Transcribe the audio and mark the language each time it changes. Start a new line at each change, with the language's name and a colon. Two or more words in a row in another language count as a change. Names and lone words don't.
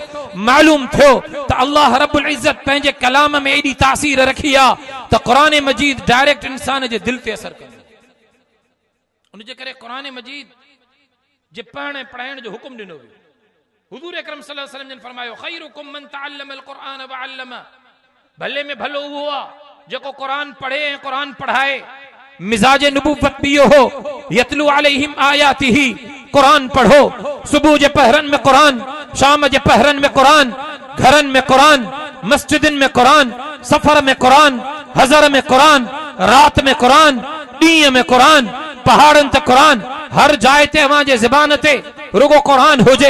Sindhi: मालूम थियो त अल्लाह
Arabic: رب العزة
Sindhi: पंहिंजे कलाम में एॾी तासीर रखी आहे त क़ुरान मजीद डायरेक्ट इंसान जे दिल ते असर कंदो। उनजे करे क़ुरान मजीद जे पढ़ण पढ़ाइण जो हुकुम ॾिनो वियो। हुज़ूर अकरम
Arabic: صلى الله عليه وسلم
Sindhi: जन फरमायो
Arabic: خيركم من تعلم القرآن وعلم,
Sindhi: भले में भलो उहो आहे जेको क़ुरान पढ़े ऐं क़ुरान पढ़ाए। मिजाज नबूवत भी इहो हो,
Arabic: يتلو عليهم آياته,
Sindhi: क़ुरान पढ़ो, सुबह जे पहरन में क़ुरान, शाम जे पहरन में क़ुरान, घरन में क़ुरान, मस्जिदन में क़ुरान, सफर में क़ुरान, हज़र में क़ुरान, रात में क़ुरान, ॾींहं में क़ुरान, पहाड़न ते क़ुरान, हर जाइ ते अवां जे ज़बान ते रुगो क़ुरान हुजे।